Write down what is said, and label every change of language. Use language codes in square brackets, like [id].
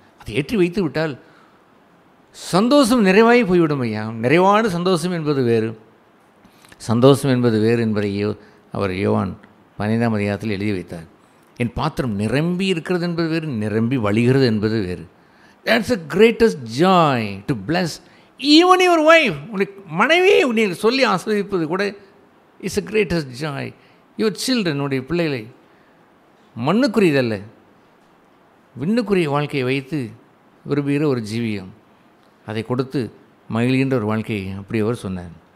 [ta] அதை ஏற்றி வைத்து விட்டால் சந்தோஷம் நிறைவாகி போய்விடும் ஐயா. நிறைவான சந்தோஷம் என்பது வேறு, சந்தோஷம் என்பது வேறு என்பதை அவர் யோவான் 15ஆம் அதிகாரத்தில் எழுதி வைத்தார். என் பாத்திரம் நிரம்பி இருக்கிறது என்பது வேறு, நிரம்பி வழிகிறது என்பது வேறு. [en] That's the greatest joy to bless even your wife. [ta] உன்னை மனைவியை உன்னை சொல்லி ஆசீர்வதிப்பது கூட [en] It's a greatest joy. your children, [ta] உன்னுடைய பிள்ளைகளை மண்ணுக்குரியதல்ல விண்ணுக்குரிய வாழ்க்கையை வைத்து விரும்புகிற ஒரு ஜீவியம், அதை கொடுத்து மகிழ்கின்ற ஒரு வாழ்க்கையை அப்படி அவர் சொன்னார்.